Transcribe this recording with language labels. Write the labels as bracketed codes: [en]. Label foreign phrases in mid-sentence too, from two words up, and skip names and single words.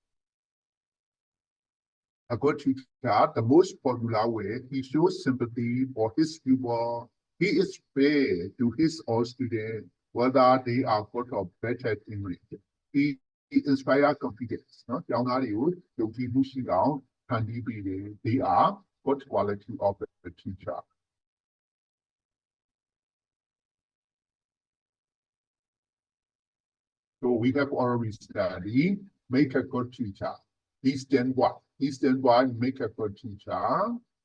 [en] A good teacher, the most popular way, he shows sympathy for his pupil. He is fair to his all students, whether they are good or bad at English. He inspires confidence. [my] ကျောင်းသားတွေကိုယုံကြည်မှုရှိအောင် [en] they are good quality of the teacher. So we have already studied, make a good teacher. Is then what? Is then why make a good teacher?